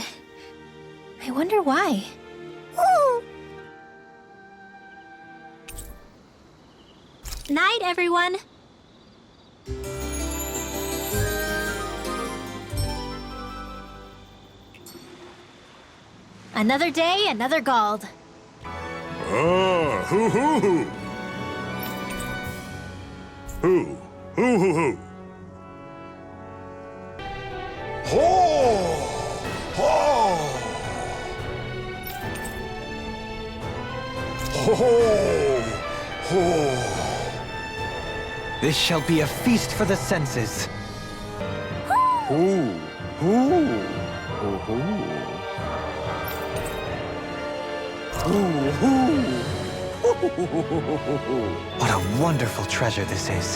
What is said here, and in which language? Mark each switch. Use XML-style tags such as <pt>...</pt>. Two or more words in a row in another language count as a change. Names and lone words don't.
<en>I wonder why. Woo! Night, everyone. Another day, another Gald. Oh, hoo hoo hoo. Hoo, hoo hoo hoo. Ho! Ho! Ho! Ho! This shall be a feast for the senses. Ooh, ooh, ooh, ooh. What a wonderful treasure this is.</en>